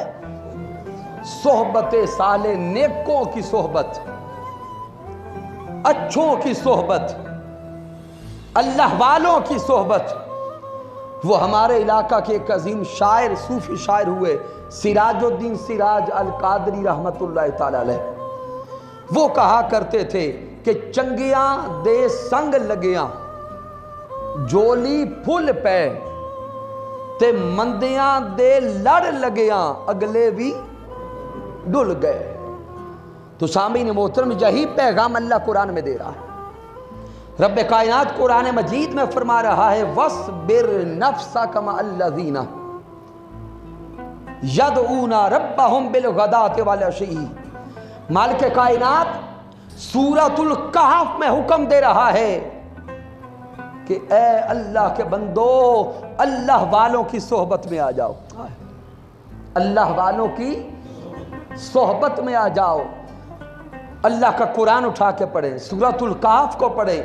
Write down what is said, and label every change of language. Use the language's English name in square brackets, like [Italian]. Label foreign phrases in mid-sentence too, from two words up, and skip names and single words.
[Urdu] صحبت صالح، نیکوں کی صحبت، اچھوں کی صحبت، اللہ والوں کی صحبت۔ وہ ہمارے علاقہ کے ایک عظیم شاعر، صوفی شاعر ہوئے سراج الدین سراج القادری [Arabic] رحمت اللہ تعالی علیہ۔ [Urdu] وہ کہا کرتے تھے کہ [Punjabi] چنگیاں دے سنگ لگیاں جولی پھل پے، تے مندیاں دے لڑ لگیاں اگلے بھی ڈل گئے۔ [Urdu] تو سامعین محترم، یہی پیغام اللہ قرآن میں دے رہا ہے۔ رب کائنات قرآن مجید میں فرما رہا ہے [Arabic] وَاصْبِرْ نَفْسَكَ مَعَ الَّذِينَ يَدْعُونَ رَبَّهُمْ بِالْغَدَاةِ وَالْعَشِيِّ۔ [Urdu] مالک کائنات سورۃ الکہف میں حکم دے رہا ہے کہ اے اللہ کے بندو، اللہ والوں کی صحبت میں آ جاؤ، اللہ والوں کی صحبت میں آ جاؤ۔ اللہ کا قرآن اٹھا کے پڑھیں، سورۃ الکہف کو پڑھیں۔